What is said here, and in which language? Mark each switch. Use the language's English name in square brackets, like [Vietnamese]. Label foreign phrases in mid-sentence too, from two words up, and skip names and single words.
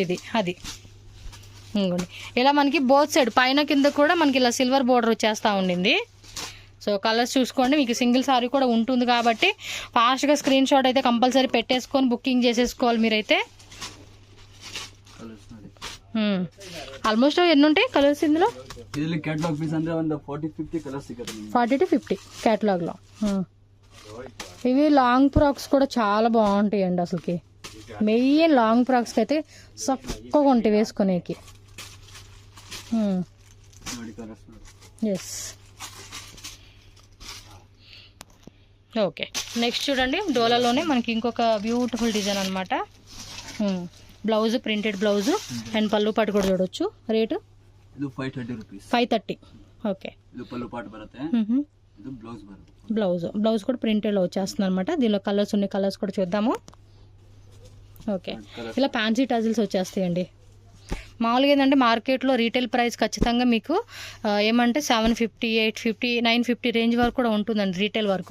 [Telugu] ఇది అది ఇంకోండి ఇలా మనకి [English] both side [Telugu] పైన కింద కూడా మనకి ఇలా [English] silver border [Telugu] వచ్చేస్తూ ఉండింది. సో కలర్స్ చూసుకోండి, మీకు [English] single saree [Telugu] కూడా ఉంటుంది కాబట్టి ఫాస్ట్గా [English] screen shot [Telugu] అయితే కంపల్సరీ పెట్టేసుకొని బుకింగ్ చేసేసుకోవాలి మీరైతే. ఆల్మోస్ట్ ఎన్ని ఉంటాయి కలర్స్ ఇందులో? [Kannada] ಇದರಲ್ಲಿ [English] catalog piece [Kannada] ಅಂದ್ರೆ ಒಂದು 40-50 ಕಲರ್ಸ್ ಸಿಗುತ್ತೆ ನಿಮಗೆ. [Telugu] 40-50 క్యాటలాగ్లో. ఇవి [English] long frocks [Telugu] కూడా చాలా బాగుంటాయండి అసలుకి. [English] main long frocksకి [Telugu] అయితే చక్కగా ఉంటాయి వేసుకునేకి. [Kannada] ನೋಡಿ ಕಲರ್ಸ್ ನೋಡಿ. [English] Yes, okay. [Telugu] నెక్స్ట్ చూడండి, డోలాలోనే మనకి ఇంకొక [English] beautiful design [Telugu] అనమాట. [English] blouse printed blouse [Telugu] అండ్ పళ్ళు పాటు కూడా చూడొచ్చు. రేటు [Kannada] ಇದು 530 rupees. [Telugu] 530. ఓకే. [Kannada] ಇದು ಪಲ್ಲು ಪಾಟ್ ಬರುತ್ತೆ, ಇದು ಬ್ಲೌಸ್ ಬರುತ್ತೆ. [Telugu] బ్లౌజ్ కూడా ప్రింటెడ్లో వచ్చేస్తుంది అనమాట. దీనిలో కలర్స్ ఉన్నాయి, కలర్స్ కూడా చూద్దాము. ఓకే, ఇలా [English] fancy tassels [Telugu] వచ్చేస్తాయండి. మామూలుగా ఏంటంటే మార్కెట్లో [English] retail price [Telugu] ఖచ్చితంగా మీకు ఏమంటే 750, 850, 950 రేంజ్ వరకు కూడా ఉంటుందండి రీటైల్ వరకు.